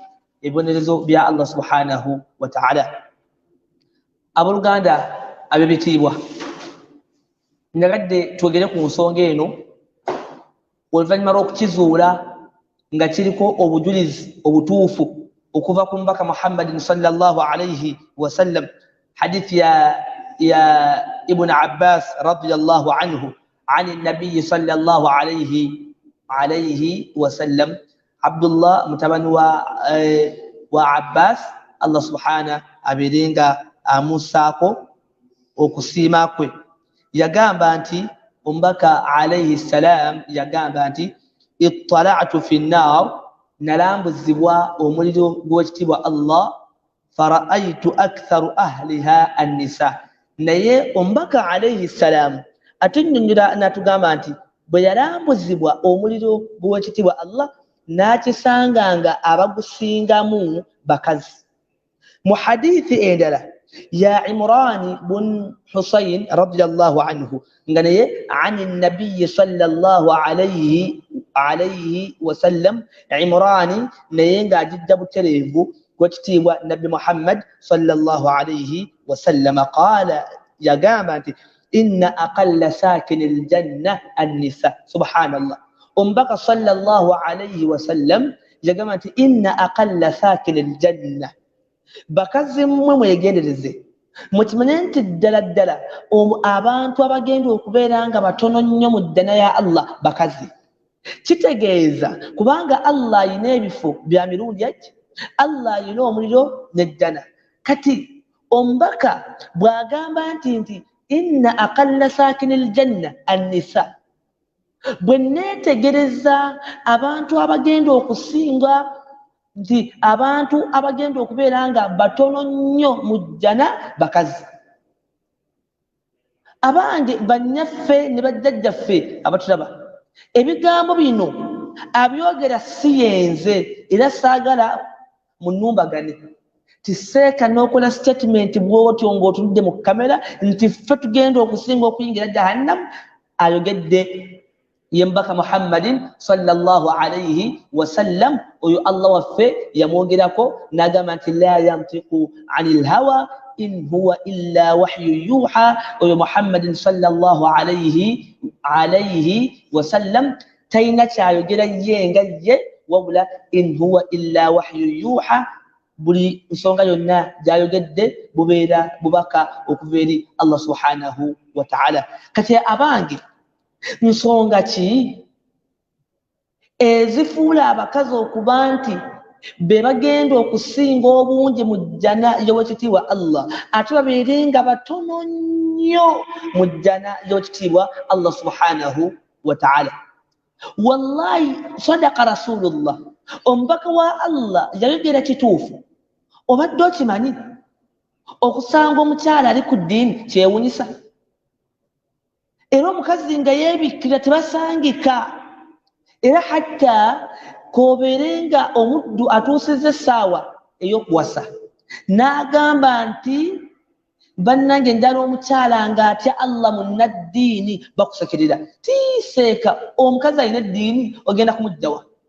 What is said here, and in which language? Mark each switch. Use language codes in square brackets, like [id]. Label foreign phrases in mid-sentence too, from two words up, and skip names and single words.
[lg] Ebibonerezo bya Allah [ar] سبحانه وتعالى. [lg] Abooluganda ab'ebitiibwa, nyagadde twogere ku nsonga eno oluvannyuma lw'okukizuula nga kiriko obujulizi obutuufu okuva ku mubaka Muhammadin [ar] صلى الله عليه وسلم. [lg] Hadith ya Ibn Abbas [ar] رضي الله عنه [lg] عن النبي صلى الله عليه وسلم. Abdullah mutabani wa Abbas, Allah subhanahu abeerenga amusaako okusiima kwe, yagamba nti omubaka [ar] عليه السلام [lg] yagamba nti [ar] اطلعت في النار, [lg] nalambuzibwa omuliro gw'ekitiibwa Allah, [ar] فرأيت أكثر أهلها النساء. [lg] Naye omubaka [ar] عليه السلام [lg] atunnyonnyola n'atugamba nti bwe yalambuzibwa omuliro gw'ekitiibwa Allah n'akisanganga abagusingamu bakazi. Mu hadithi endala ya Imran bun Husayn [ar] رضي الله عنه [lg] nga naye [ar] عن النبي صلى الله عليه وسلم, [lg] Imran naye ng'ajidda butereevu gw'ekitiibwa Nabbi Muhammad [ar] صلى الله عليه وسلم قال, [lg] yagamba nti [ar] إن أقل ساكني الجنة النساء. [lg] Subhanallah, omubaka [ar] صلى الله عليه وسلم [lg] yagamba nti [ar] إن أقل ساكني الجنة, [lg] bakazi mmwe mwegendereze mukimanye nti ddala ddala abantu abagenda okubeera nga batono nnyo mu ddana ya Allah bakazi. Kitegeeza kubanga Allah ayina ebifo bya mirundi eki, Allah ayina omuliro n'eddana. Kati omubaka bw'agamba nti [ar] إن أقل ساكني الجنة النساء, [lg] bwe neetegereza abantu abagenda okusinga nti abantu abagenda okubeera nga batono nnyo mu jjana bakazi. Abange bannyaffe ne bajjajjaffe abatulaba, ebigambo bino abyogera si yenze era saagala munumbagane tiseeka n'okola statement bw'otyo ng'otunudde mu kamera nti ffe tugenda okusinga okuyingira jahannam. Ayogedde ye mubaka Muhammadin [ar] صلى الله عليه وسلم, [lg] oyo Allah waffe yamwogerako n'agamba nti [ar] لا ينطق عن الهوى إن هو إلا وحي يوحى. [lg] Oyo Muhammadin [ar] صلى الله عليه وسلم [lg] tayina kyayogera ye nga ye, wabula [ar] إن هو إلا وحي يوحى, [lg] buli nsonga yonna gyayogedde bubeera bubaka okuva eri Allah [ar] سبحانه وتعالى. [lg] Kati abange, nsonga ki ezifuula abakazi okuba nti be bagenda okusinga obungi mu jjana y'owekitiibwa Allah, ate babeere nga batono nnyo mu jjana y'owekitiibwa Allah [ar] سبحانه وتعالى? والله صدق رسول الله [lg] omubaka wa Allah yayogera kituufu obadde okimanyi okusanga omukyala ali ku ddiini kyewunyisa era omukazi nga yeebikkira tebasangika era hatta kobeerenga omuddu atuusizza essaawa ey'okuwasa n'agamba nti bannange njala omukyala ng'atya Allah munnaddiini bakusekerera tiiseeka omukazi alina eddiini ogenda kumugjawa